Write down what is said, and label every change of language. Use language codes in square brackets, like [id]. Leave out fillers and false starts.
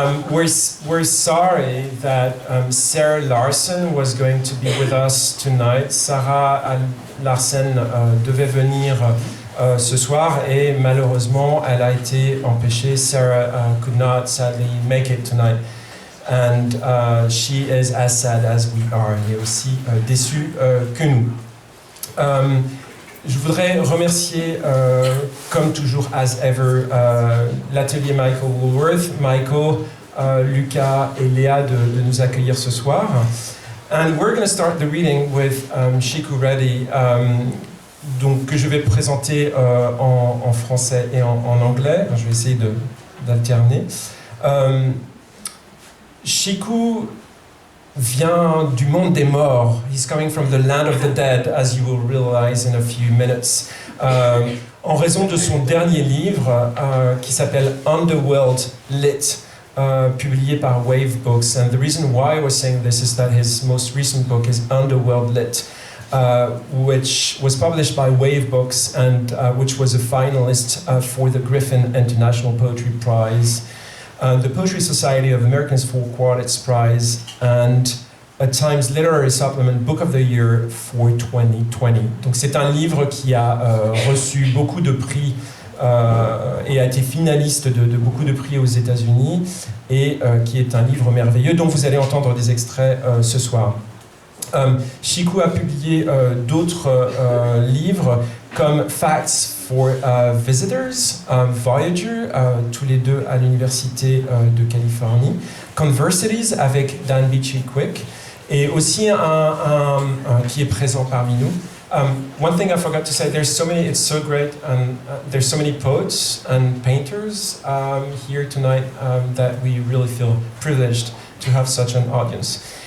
[en] We're sorry that Sarah Larsen was going to be with us tonight. [fr] Sarah Larsen devait venir ce soir, et malheureusement elle a été empêchée. [en] Sarah could not sadly make it tonight, and she is as sad as we are. [fr] Elle est aussi déçue que nous. Je voudrais remercier, comme toujours, [en] as ever, [fr] l'atelier Michael Woolworth, Michael, Lucas et Léa de nous accueillir ce soir. [en] And we're going to start the reading with Srikanth Reddy, [fr] donc, que je vais présenter en français et en anglais. Je vais essayer d'alterner. Srikanth vient du monde des morts. [en] He's coming from the land of the dead, as you will realize in a few minutes. [fr] En raison de son dernier livre qui s'appelle Underworld Lit, publié par Wave Books. [en] And the reason why I was saying this is that his most recent book is Underworld Lit, which was published by Wave Books and which was a finalist for the Griffin International Poetry Prize, the Poetry Society of Americans for Quartets Prize, and a Times Literary Supplement Book of the Year for 2020. [fr] Donc c'est un livre qui a reçu beaucoup de prix et a été finaliste de beaucoup de prix aux États-Unis, et qui est un livre merveilleux dont vous allez entendre des extraits ce soir. Srikanth a publié d'autres livres comme Facts for Visitors, Voyager, tous les deux à l'Université de Californie, Conversities avec Dan Beachy-Quick, et aussi un qui est présent parmi nous. [en] One thing I forgot to say, it's so great, and there's so many poets and painters here tonight that we really feel privileged to have such an audience.